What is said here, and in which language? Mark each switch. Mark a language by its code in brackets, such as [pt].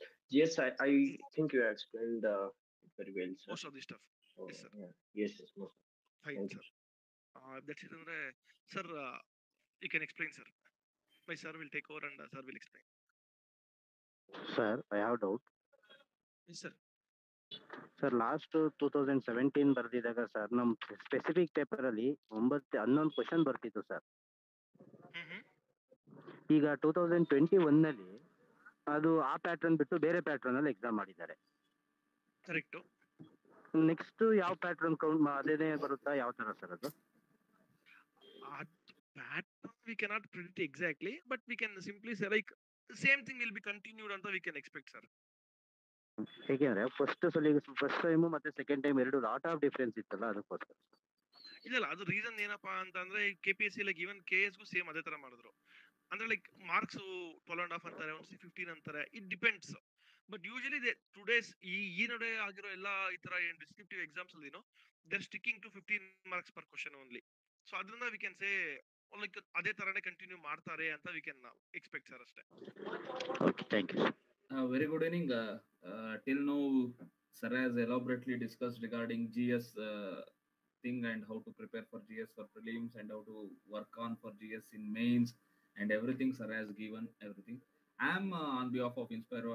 [en] Yes, I think you explained it very well, sir. Most of the stuff. Oh, Yes, sir. yeah. Yes, most. Fine, Thank sir. you. That's it. ಅಂದ್ರೆ sir, you can explain, sir. My sir will take over and sir will explain. Sir, I have doubt. Yes, sir. [kn] Sir last 2017 ಬರ್ದಿದಾಗ sir ನಮ್ specific paper ಅಲ್ಲಿ 11 question ಬರ್ತಿತ್ತು sir. ಈಗ 2021 ನಲ್ಲಿ ಅದು ಆ pattern ಬಿಟ್ಟು ಬೇರೆ ಪ್ಯಾಟರ್ನ್ ಅಲ್ಲಿ ಎಕ್ಸಾಮ್ ಮಾಡಿದ್ದಾರೆ. ಕರೆಕ್ಟ್. ನೆಕ್ಸ್ಟ್ ಯಾವ ಪ್ಯಾಟರ್ನ್ ಕೌಂಟ್ ಅದೇನೇ ಬರುತ್ತಾ, ಯಾವ ತರ ಸರ್ ಅದು? [en] Pattern we cannot predict exactly, but we can simply say like same thing will be continued ಅಂತ we can expect, sir. [kn] ಹೇಗೆಂದ್ರೆ first time ಮತ್ತೆ ಸೆಕೆಂಡ್ ಟೈಮ್ ಎರಡು ಲಾಟ್ ಆಫ್ ಡಿಫರೆನ್ಸ್ ಇತ್ತಲ್ಲ, ಅದಕ್ಕೋಸ್ಕರ. ಇಲ್ಲ ಅದು ರೀಸನ್ ಏನಪ್ಪಾ ಅಂತಂದ್ರೆ KPSC ಲೈಕ್ ಈವನ್ KS ಗೂ ಸೇಮ್ ಅದೇ ತರ ಮಾಡಿದ್ರು. ಅಂದ್ರೆ ಲೈಕ್ ಮಾರ್ಕ್ಸ್ 12.5 ಅಂತಾರೆ, 15 ಅಂತಾರೆ, it depends. [en] but usually today's [kn] ಈ ನಡೆ ಆಗಿರೋ ಎಲ್ಲ ಈ ತರ [en] Descriptive exams ಅಲ್ಲಿ they are sticking to 15 marks per question only. So ಅದರಿಂದ we can say like [kn] ಅದೇ ತರನೇ ಕಂಟಿನ್ಯೂ ಮಾಡ್ತಾರೆ ಅಂತ [en] We can expect, sir, ಅಷ್ಟೇ. Okay, thank you. Very good evening. Till now, sir has elaborately discussed regarding GS thing and how to prepare for GS for prelims and how to work on for GS in mains and everything. Sir has given everything. I am on behalf of Inspiro.